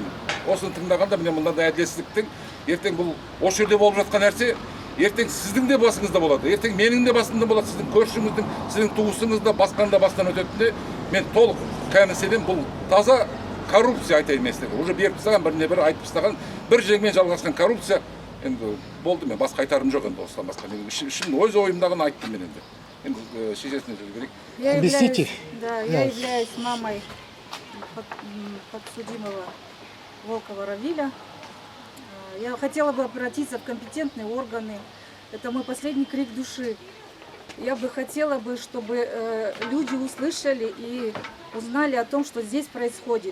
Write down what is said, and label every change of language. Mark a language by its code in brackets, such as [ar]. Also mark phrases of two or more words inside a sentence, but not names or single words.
[kk] Осыны тыңдағанда міне мынандай әділетсіздіктің, ертең бұл осы жерде болып жатқан нәрсе, ертең сіздің де басыңызда болады, ертең менің де басымда болады, сіздің көршіңіздің, сіздің туысыңызда, басқаның да басынан өтетінде, мен толық кәміселен бұл таза коррупция айтайын мен сіздерге. Уже беріп тастаған, біріне бір айтып тастаған, бір жеңмен жалғасқан коррупция. Енді болды, мен басқа айтарым жоқ енді осыдан басқа. Үшін өз ойымдағын айттым мен енді. [ru] Я являюсь мамой подсудимого Волкова Равиля. Я хотела бы обратиться в компетентные органы. Это мой последний крик души. Я бы хотела, чтобы люди услышали и узнали о том, что здесь происходит.